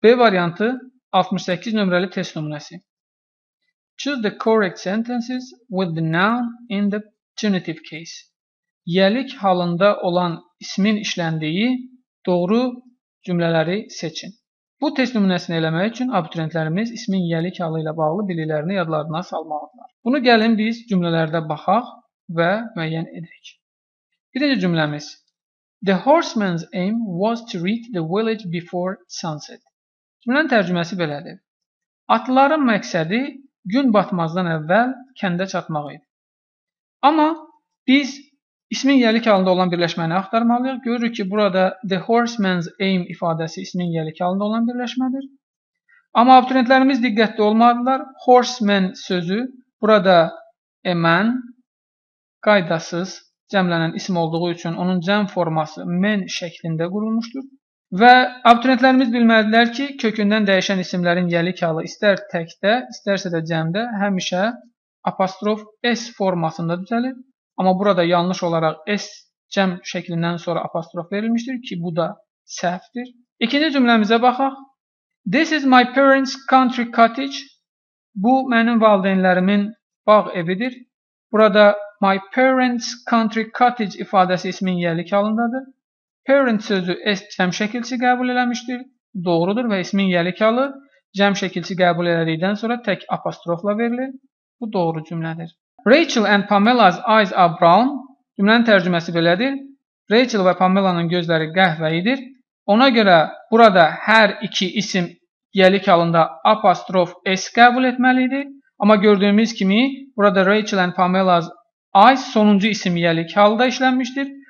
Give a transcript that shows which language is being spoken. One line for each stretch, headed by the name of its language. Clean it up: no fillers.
Azerbaijani: B variantı 68 nömrəli test nümunəsi.
English: Choose the correct sentences with the noun in the genitive case.
Azerbaijani: Yəlik halında olan ismin işləndiyi doğru cümlələri seçin. Bu test nümunəsini eləmək üçün abituriyentlərimiz ismin yəlik halı ilə bağlı biliklərini yadlarına salmalıdırlar. Bunu gəlin biz cümlələrdə baxaq və müəyyən edək. Birinci cümləmiz.
English: The horseman's aim was to reach the village before sunset.
Azerbaijani: Cümlənin tərcüməsi belədir. Atlıların məqsədi gün batmazdan əvvəl kəndə çatmaq idi. Amma biz ismin yəlik halında olan birləşməni axtarmalıyıq. Görürük ki, burada
English: the horseman's aim
Azerbaijani: ifadəsi ismin yəlik halında olan birləşmədir. Amma abituriyentlərimiz diqqətli olmalıdırlar. Horseman sözü burada a man qaydasız cəmlənən isim olduğu üçün onun cəm forması man şəklində qurulmuşdur. Və abituriyentlərimiz bilməlidirlər ki, kökündən dəyişən isimlərin yəlik halı istər təkdə, istərsə də cəmdə həmişə apostrof S formasında düzəlir. Amma burada yanlış olaraq S cəm şəklindən sonra apostrof verilmişdir ki, bu da səhvdir. İkinci cümləmizə baxaq.
English: This is my parents' country cottage.
Azerbaijani: Bu mənim valideynlərimin bağ evidir. Burada
English: my parents' country cottage
Azerbaijani: ifadəsi ismin yəlik halındadır. Parent sözü S cəm şəkilçi qəbul eləmişdir. Doğrudur və ismin yəlik halı cəm şəkilçi qəbul elədikdən sonra tək apostrofla verilir. Bu doğru cümlədir.
English: Rachel and Pamela's eyes are brown.
Azerbaijani: Cümlənin tərcüməsi belədir. Rachel və Pamela'nın gözləri qəhvəyidir. Ona görə burada hər iki isim yəlik halında apostrof S qəbul etməlidir. Amma gördüyümüz kimi burada
English: Rachel and Pamela's eyes
Azerbaijani: sonuncu isim yəlik halda işlənmişdir.